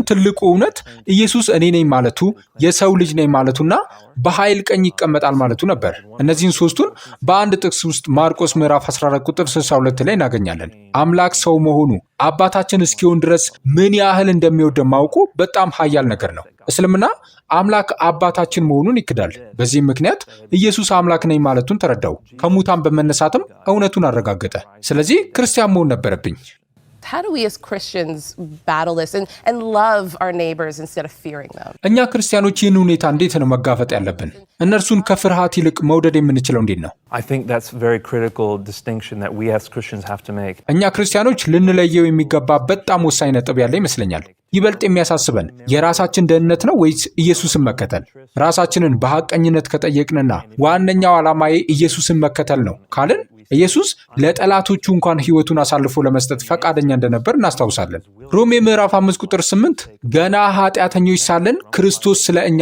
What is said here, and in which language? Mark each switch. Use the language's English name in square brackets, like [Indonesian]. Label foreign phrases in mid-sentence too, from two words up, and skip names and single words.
[Amharic] ትልቁ እውነት ኢየሱስ እኔ ነኝ ማለቱ፣ የሰው ልጅ ነኝ ማለቱና በኃይል ቀኝ ይቀመጣል ማለቱ ነበር። እነዚህን ሶስቱን በአንድ ጥቅስ ውስጥ ማርቆስ ምዕራፍ 14 ቁጥር 62 ላይ እናገኛለን። አምላክ ሰው መሆኑ አባታችን እስኪሆን ድረስ ምን ያህል እንደሚወደን ማወቁ በጣም ኃያል ነገር ነው። እስልምና አምላክ አባታችን መሆኑን ይክዳል። በዚህም ምክንያት ኢየሱስ አምላክ ነኝ ማለቱን ተረዳው። ከሙታን በመነሳትም እውነቱን አረጋገጠ። ስለዚህ ክርስቲያን መሆን ነበረብኝ። [English] How do we as Christians battle this and love our neighbors instead of fearing them? [Amharic] እኛ ክርስቲያኖች ይህን ሁኔታ እንዴት ነው መጋፈጥ ያለብን? እነርሱን ከፍርሃት ይልቅ መውደድ የምንችለው እንዴት ነው? [English] I think that's a very critical distinction that we as Christians have to make. [Amharic] እኛ ክርስቲያኖች ልንለየው የሚገባ በጣም ወሳኝ ነጥብ ያለ ይመስለኛል። ይበልጥ የሚያሳስበን የራሳችን ደህንነት ነው ወይስ ኢየሱስን መከተል? ራሳችንን በሐቀኝነት ከጠየቅንና ዋነኛው ዓላማዬ ኢየሱስን መከተል ነው ካልን ኢየሱስ ለጠላቶቹ እንኳን ሕይወቱን አሳልፎ ለመስጠት ፈቃደኛ እንደነበር እናስታውሳለን። ሮሜ ምዕራፍ 5 ቁጥር 8 ገና ኃጢአተኞች ሳለን ክርስቶስ ስለ እኛ